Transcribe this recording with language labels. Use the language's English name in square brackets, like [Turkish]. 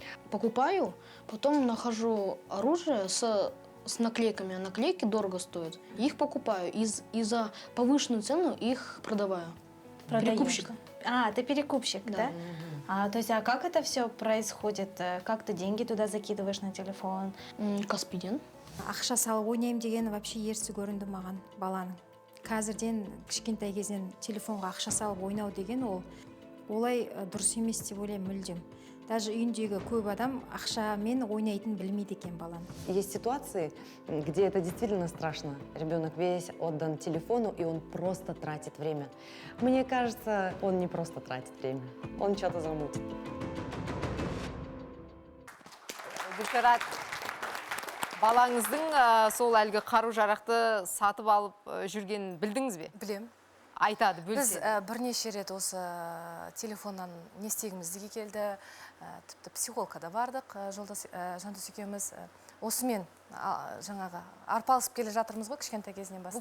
[Russian] Покупаю, потом нахожу оружие с наклейками. Наклейки дорого стоят. Их покупаю. И за повышенную цену их продаваю. Перекупщик. Ты перекупщик, да? То есть, как это все происходит? Как ты деньги туда закидываешь на телефон? [Kazakh] Каспиден. Ақша салып ойнаймын дегені [Russian] вообще [Kazakh] ерсі көрінді маған баланың. Қазірден кішкентай кезден телефонға ақша салып ойнау деген олай дұрыс емес деп ойлаймын мүлдем. [Russian] даже [Kazakh] үйіндегі көп адам ақшамен ойнайтын білмейді екен баланы. [Russian] Есть ситуации, где это действительно страшно. Ребенок весь отдан телефону, и он просто тратит время. Мне кажется, он не просто тратит время, он что-то замутит. [Kazakh] Гүлшарат, балаңыздың сол әлгі қару-жарақты сатып алып жүргенін білдіңіз бе? Білем. Айтады, Біз бөлсе. бірнеше рет осы телефоннан не істегімізге келді. Тіпті психологқа бардық, Жандос екеуміз. Осымен жаңағы арпалысып келе жатырмыз ғой кішкентай кезінен бастап.